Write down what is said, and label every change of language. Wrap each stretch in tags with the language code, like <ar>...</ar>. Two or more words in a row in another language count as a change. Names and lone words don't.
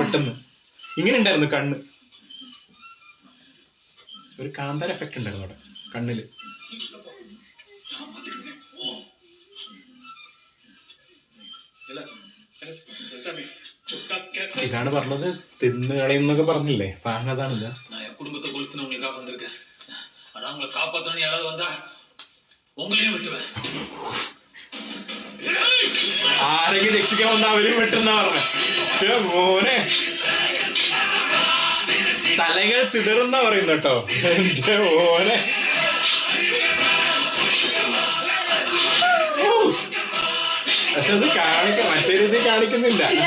<ml>പെട്ടെന്ന് ഇങ്ങനെ ഉണ്ടായിരുന്നു കണ്ണ്, ഒരു കാന്താര എഫക്ട് ഉണ്ടായിരുന്നു അവിടെ കണ്ണില്. ഇതാണ് പറഞ്ഞത്, തിന്നു കളയുന്നൊക്കെ പറഞ്ഞില്ലേ, സാധനം അതാണില്ല.</ml> <ta>குடும்பத்தை கொளுத்துன உங்களுக்காக வந்திருக்கேன். ஆனா உங்களை காப்பாத்தணும் யாராவது வந்தா உங்களையும் விட்டுவேன்.</ta> <ml>ആരെങ്കിലും രക്ഷിക്കാൻ വന്ന അവരും വെട്ടുന്ന പറഞ്ഞ മോനെ. തലകൾ ചിതറുന്ന പറയുന്നു കേട്ടോ എന്റെ മോനെ. പക്ഷെ അത് മറ്റേ രീതി കാണിക്കുന്നില്ല.</ml>